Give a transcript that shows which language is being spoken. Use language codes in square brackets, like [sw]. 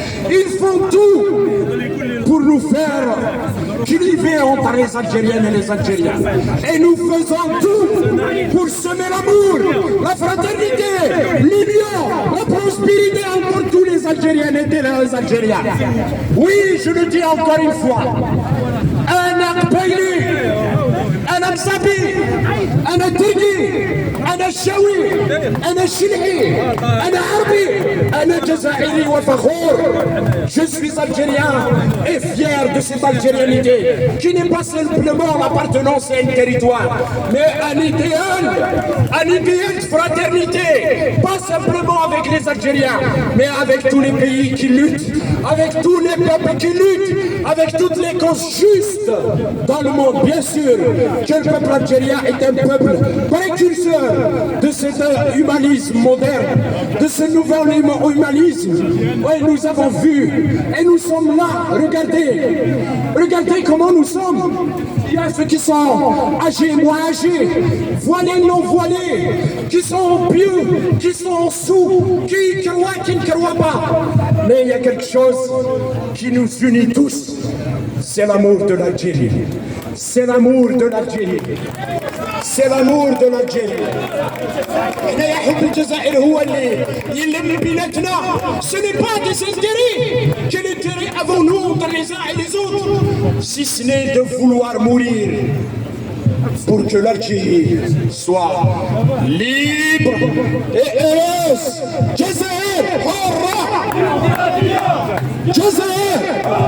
[fr] Ils font tout pour nous faire cliver entre les Algériennes et les Algériens. Et nous faisons tout pour semer l'amour, la fraternité, l'union, la prospérité entre tous les Algériennes et les Algériens. Oui, je le dis encore une fois. [ar] أنا قبيلي، أنا مصابي، أنا تركي، أنا الشاوي، أنا الشلعي، أنا عربي، أنا جزائري وفخور. [fr] Je suis algérien et fier de cette algérianité qui n'est pas simplement l'appartenance à un territoire, mais un idéal de fraternité, pas simplement avec les Algériens, mais avec tous les pays qui luttent, avec tous les peuples qui luttent, avec toutes les causes justes dans le monde. Bien sûr que le peuple algérien est un peuple précurseur de cet humanisme moderne, de ce nouvel humanisme. Oui, nous avons vu et nous sommes là. Regardez comment nous sommes. Il y a ceux qui sont âgés, moins âgés, voilés, non voilés, qui sont pieux, qui sont sous, qui croient, qui ne croient pas. Mais il y a quelque chose qui nous unit tous. C'est l'amour de l'Algérie. C'est l'amour de l'Algérie. C'est l'amour de l'Algérie. [ar] حنايا حب الجزائر هو اللي يلم بيناتنا. [fr] Ce n'est pas des intérêts. Quel intérêt avons-nous entre les uns et les autres, si ce n'est de vouloir mourir pour que l'Algérie soit libre et heureuse. [ar] Jazair حرة. Jazair.